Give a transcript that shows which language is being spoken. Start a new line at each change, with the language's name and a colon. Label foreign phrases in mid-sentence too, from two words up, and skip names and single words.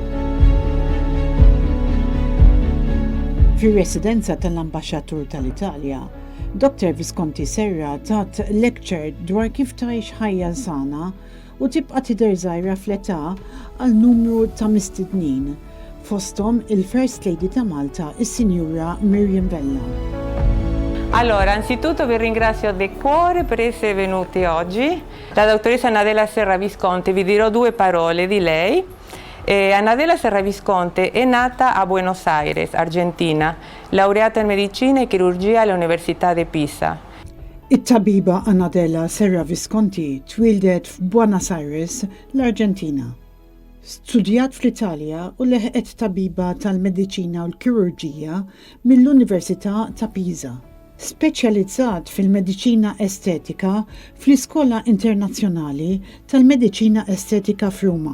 Maltese: Fir-residenza tal-Ambaxxatur tal-Italja, Dr. Visconti Serra tat lecture dwar kif tgħix ħajja sana u tibqa' tidher żgħira fl-età għal numru ta' mistednin, fosthom il-
English: First Lady
Maltese: ta' Malta, is-Sinjura Miriam Vella.
Italian: Allora, anzitutto vi ringrazio di cuore per essere venuti oggi. La dottoressa Anadela Serra Visconti, vi dirò due parole di lei. Anadela Serra Visconti è nata a Buenos Aires, Argentina, laureata in medicina e chirurgia all'Università di Pisa.
Maltese: It-tabiba Anadela Serra Visconti twildet f'Buenos Aires, l-Arġentina. Studjat fl-Italja u leħqet tabiba tal-mediċina u l-kirurġija mill-Università ta' Pisa. Speċjalizzat fil-mediċina estetika fl-Iskola Internazzjonali tal-Mediċina Estetika f'Ruma.